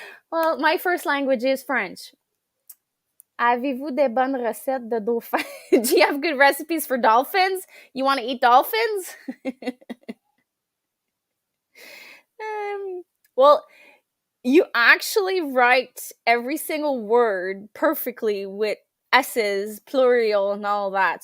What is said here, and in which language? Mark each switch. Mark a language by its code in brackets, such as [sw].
[en] Well, my first language is French. [fr] Avez-vous des bonnes recettes de dauphins? [en] Do you have good recipes for dolphins? You want to eat dolphins? Well, you actually write every single word perfectly with S's, plural, and all that.